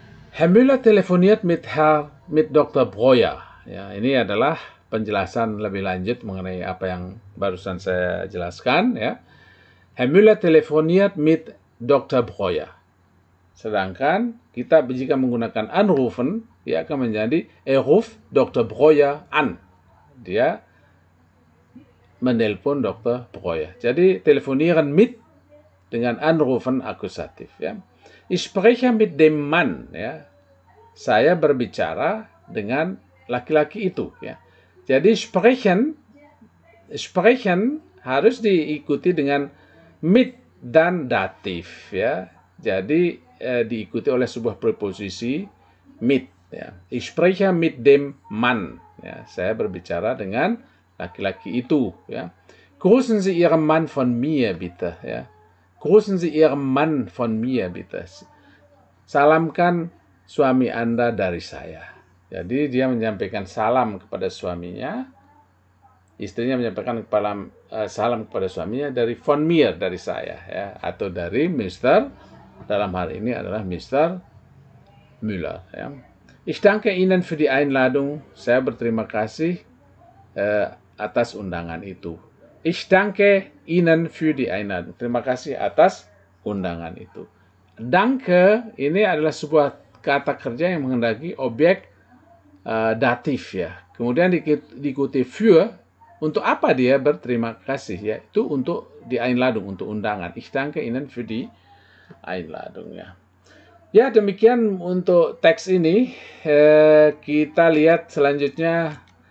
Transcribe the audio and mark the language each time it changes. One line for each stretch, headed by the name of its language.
German: Herr Müller telefoniert mit Dr. Breuer.
Indonesian: Ya, ini adalah penjelasan lebih lanjut mengenai apa yang barusan saya jelaskan. Ya.
German: Herr Müller telefoniert mit Dr.
Indonesian: Breuer. Sedangkan kita jika menggunakan anrufen, dia akan menjadi
German: ruft Dr. Breuer an.
Indonesian: Dia menelpon Dr. Breuer. Jadi telefonieren mit dengan anrufen akusatif. Ya.
German: Ich spreche mit dem Mann.
Indonesian: Ya. Saya berbicara dengan laki-laki itu. Ya. Jadi sprechen harus diikuti dengan mit dan datif. Ya. Jadi diikuti oleh sebuah preposisi mit. Ya.
German: Ich spreche mit dem Mann.
Indonesian: Ya. Saya berbicara dengan laki-laki itu. Ya.
German: Grüßen Sie Ihren Mann von mir, bitte. Ya. Grüßen Sie Ihren Mann von mir, bitte.
Indonesian: Salamkan suami Anda dari saya. Jadi dia menyampaikan salam kepada suaminya. Istrinya menyampaikan salam kepada suaminya dari
German: von mir,
Indonesian: dari saya. Ya. Atau dari Mr. Dalam hal ini adalah Mr. Müller. Ya.
German: Ich danke Ihnen für die Einladung.
Indonesian: Saya berterima kasih atas undangan itu.
German: Ich danke Ihnen für die Einladung.
Indonesian: Terima kasih atas undangan itu. Danke ini adalah sebuah kata kerja yang menghendaki objek datif ya. Kemudian diikuti für. Untuk apa dia berterima kasih? Ya, itu untuk die Einladung, untuk undangan.
German: Ich danke Ihnen für die Einladung ya.
Indonesian: Ya, demikian untuk teks ini. Kita lihat selanjutnya.